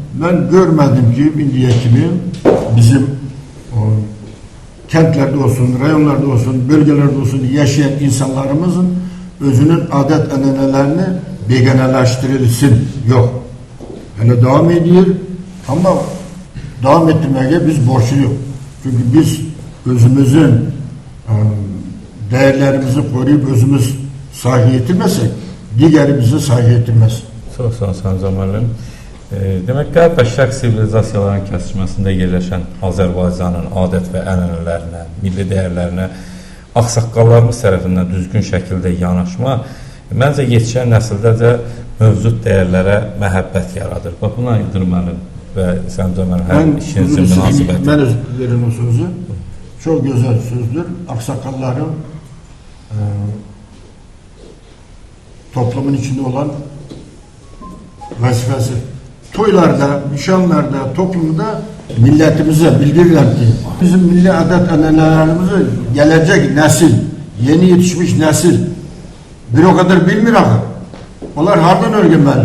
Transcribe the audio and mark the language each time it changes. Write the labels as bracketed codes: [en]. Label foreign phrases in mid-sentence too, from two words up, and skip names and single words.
[tr] Ben görmedim ki indiye kimi bizim kentlerde olsun, rayonlarda olsun, bölgelerde olsun yaşayan insanlarımızın özünün adet-ənənələrini beganələştirilsin. Yok. Hele devam ediyor ama devam ettirmeye biz borçluyuz. Çünkü biz özümüzün değerlerimizi koruyup özümüz saygı getirmezsek digeri bize saygı getirmez. [az] Çox sağ olun Zamalım. Demək, qərb və şərq sivilizasiyaların kəsişməsində yerləşən Azərbaycanın adət və ənənələrinə, milli dəyərlərinə ağsaqqallarımız tərəfindən düzgün şəkildə yanaşma məncə yetişən nəsildə də mövcud dəyərlərə məhəbbət yaradır. Bax, buna İldirmənin və Səmzəmənin hər ikinizin münasibəti. Mən verin o sözü. [tr] Çok güzel sözdür. Aksakalların toplumun içinde olan vazifesi. Toylarda, nişanlarda, toplumda milletimize bildirirler ki bizim milli adet-ənənələrimizi gelecek nesil, yeni yetişmiş nesil bir o kadar bilmir ama onlar hardan öğrenmeli?